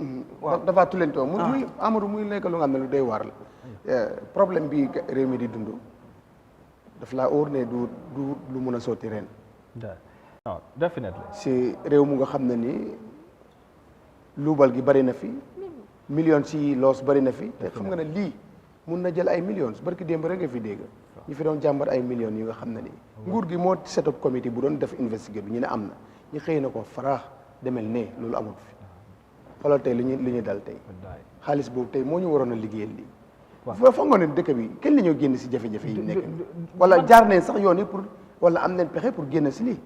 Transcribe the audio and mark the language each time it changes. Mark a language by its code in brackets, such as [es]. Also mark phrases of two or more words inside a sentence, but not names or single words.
[wo] waaw dafa tulentoo muy Amadou muy nekk lu nga xam ne lu doy waar la problème bi réew mi di dund daf laa óor ne du lu mun a sotti ren [en] non definitely [wo] si réew mu nga xam ne ni luubal gi bari na fi millions si loos bari na fi te xam nga ne lii mun na jël ay millions barki démb rek nga fi dégg ñu fi doon jàmbar ay millions yi nga xam ne ni nguur gi moo [en] set up committee [wo] bu doon def investigate bi ñu ne am na ñu xëy na ko faraax demel ne loolu amul fi xoolal tey li ñu dal tey xaalis boobu tey moo ñu waroon a liggéeyal lii foog nga ne dëkk bi kenn la ñoo génn si jafe-jafe yi nekk wala jaar nañ sax yoon yi pour wala am nañ pexe pour génn si lii